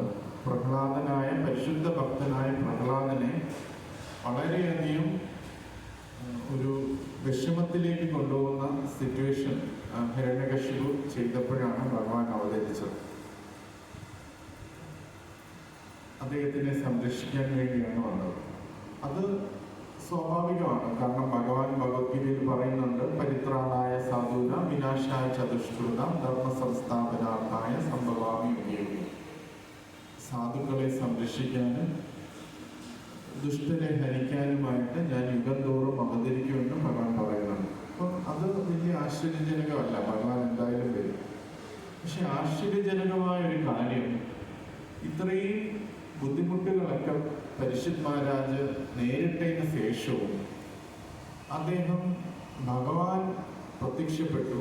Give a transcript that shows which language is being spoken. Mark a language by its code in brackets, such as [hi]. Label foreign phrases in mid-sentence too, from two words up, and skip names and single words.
[ml] പ്രഹ്ലാദനായ പരിശുദ്ധ ഭക്തനായ പ്രഹ്ലാദനെ വളരെയധികം ഒരു വിഷമത്തിലേക്ക് കൊണ്ടുപോകുന്ന സിറ്റുവേഷൻ ഹിരണ്യകശിപു ചെയ്തപ്പോഴാണ് ഭഗവാൻ അവതരിച്ചത്. അദ്ദേഹത്തിനെ സംരക്ഷിക്കാൻ വേണ്ടിയാണ് വന്നത്. അത് സ്വാഭാവികമാണ്. കാരണം ഭഗവാൻ ഭഗവത്ഗീതയിൽ പറയുന്നുണ്ട്, [sa] പരിത്രാണായ സാധൂന വിനാശായ ചതുഷ്കൃത ധർമ്മ സംസ്ഥാപനാർത്ഥായ സംഭവാമി യുഗേ. [ml] സാധുക്കളെ സംരക്ഷിക്കാനും ദുഷ്ടരെ ഹരിക്കാനുമായിട്ട് ഞാൻ യുഗം തോറും അവതരിക്കുമെന്ന് ഭഗവാൻ പറയുന്നുണ്ട്. അപ്പം അത് വലിയ ആശ്ചര്യജനകമല്ല, ഭഗവാൻ എന്തായാലും വരും. പക്ഷെ ആശ്ചര്യജനകമായ ഒരു കാര്യം, ഇത്രയും ബുദ്ധിമുട്ടുകളൊക്കെ പരിഷത്ത് മഹാരാജ് നേരിട്ടതിന് ശേഷവും അദ്ദേഹം ഭഗവാൻ പ്രത്യക്ഷപ്പെട്ടു.